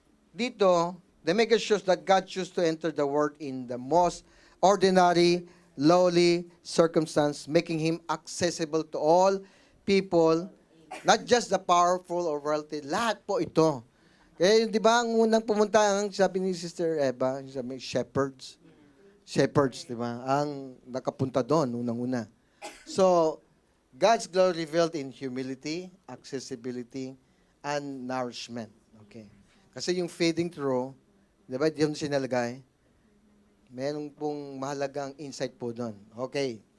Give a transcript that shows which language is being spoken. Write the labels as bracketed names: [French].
[English] Dito, the maker shows that God chose to enter the world in the most ordinary, lowly circumstance, making Him accessible to all people, not just the powerful or wealthy. [Filipino] Lahat po ito. Kaya, di ba, ang unang pumunta, ang sabi ni Sister Eva, sabi, shepherds. Shepherds, di ba? Ang nakapunta doon, unang-una. [English] So, God's glory revealed in humility, accessibility, and nourishment. Okay. [Filipino] Kasi yung feeding through, di ba, diyan sinalagay, meron pong mahalagang insight po doon. Okay.